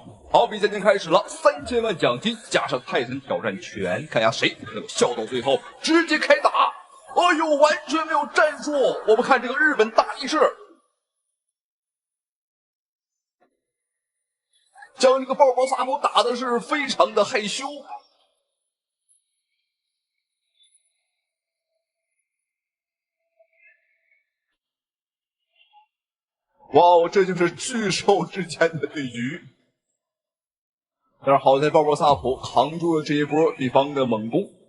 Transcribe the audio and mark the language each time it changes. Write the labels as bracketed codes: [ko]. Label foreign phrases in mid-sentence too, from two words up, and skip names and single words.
[zh] 好，比賽已經開始了，3000萬獎金加上泰森挑戰權，看下誰能笑到最後，直接開打。哎呦，完全沒有戰術！我們看這個日本大力士，將這個鮑勃薩普打的是非常的害羞。哇哦，這就是巨獸之間的對決。但是好在鮑勃薩普扛住了這一波對方的猛攻。